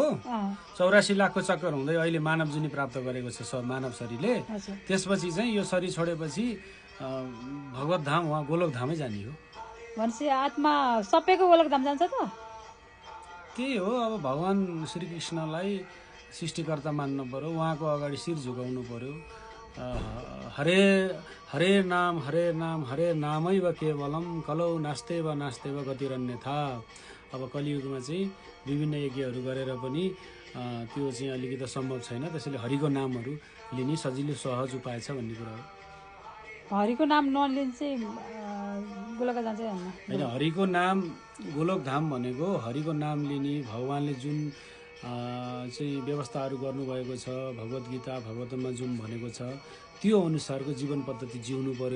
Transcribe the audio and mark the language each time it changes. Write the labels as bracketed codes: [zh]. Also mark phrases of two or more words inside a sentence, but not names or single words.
[ne] 84 लाखको चक्कर हुँदै अहिले मानव जुनी प्राप्त गरेको छ मानव शरीरले। त्यसपछि चाहिँ यो शरीर छोडेपछि भगवत धाम, उहाँ गोलोक धामै जाने हो। भनेपछि आत्मा सबैको गोलोक धाम जान्छ त? त्यही हो। अब भगवान श्रीकृष्णलाई सृष्टिकर्ता मान्नु पर्यो, उहाँको अगाडि शिर झुकाउनु पर्यो। [sa] हरे हरे नाम हरे नामैव केवलम कलौ नास्तेव गतिरन्यथा। [ne] अब कलियुगमा चाहिँ विभिन्न यज्ञहरू गरेर पनि त्यो चाहिँ अलिकति सम्भव छैन। त्यसैले हरिको नामहरू लिने सजिलो सहज उपाय छ भन्ने कुरा हो। हरिको नाम नलिने चाहिँ गोलोक जान्छ होइन। हरिको नाम गोलोक धाम भनेको हरिको नाम लिने, भगवानले जुन चाहिँ व्यवस्थाहरू गर्नुभएको छ, भगवत गीता भागवतमा जुन भनेको छ त्यो अनुसारको जीवन पद्धति जिउनु पर्यो।